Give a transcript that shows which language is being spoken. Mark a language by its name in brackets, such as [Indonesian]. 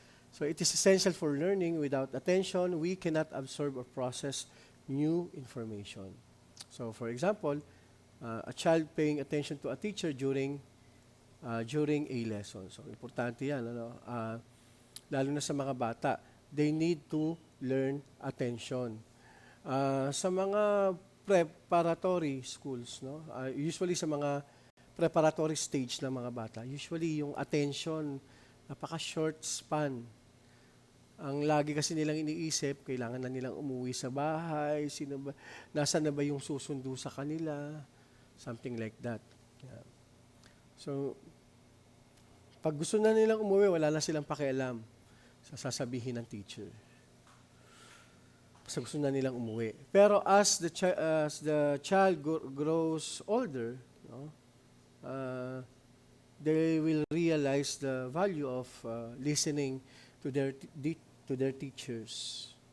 [English] So, it is essential for learning. Without attention, we cannot absorb or process new information. So, for example, a child paying attention to a teacher during a lesson. So, [Filipino] importante yan. Lalo na sa mga bata. [English] They need to learn attention. [Filipino] Sa mga preparatory schools, no? Usually sa mga preparatory stage ng mga bata, usually yung attention, napaka-short span. Ang lagi kasi nilang iniisip, kailangan na nilang umuwi sa bahay, nasaan na ba yung susundo sa kanila, [English] something like that. [Filipino] Yeah. So, pag gusto na nilang umuwi, wala na silang pakialam sa sasabihin ng teacher. Kasi gusto na nilang umuwi. [English] Pero as the child grows older, no, they will realize the value of listening to their teachers.